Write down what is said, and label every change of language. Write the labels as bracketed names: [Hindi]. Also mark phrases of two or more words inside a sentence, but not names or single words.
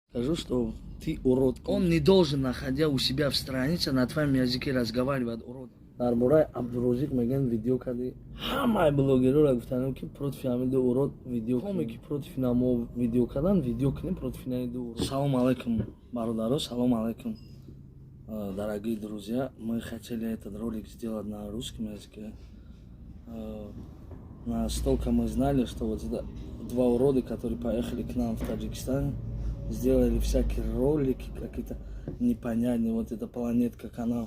[Russian] Скажу, что ты урод. Он не должен, находя у себя в странице, на твоем языке разговаривать, урод. [Tajik] Дарбораи Абдурозик меган видео кади. Ҳамаи блогерҳоро гуфтанд ки против ҳамин ду урод видео кунем, ки против намо видео кадан, видео кунем против ҳамин ду урод. Салом алейкум, бародаро, салом алейкум. [Russian] Дорогие друзья, мы хотели этот ролик сделать на русском языке. Настолько мы знали, что вот два урода, которые поехали к нам в Таджикистан, сделали всякие ролики, какие-то непонятные, вот эта планетка, канал.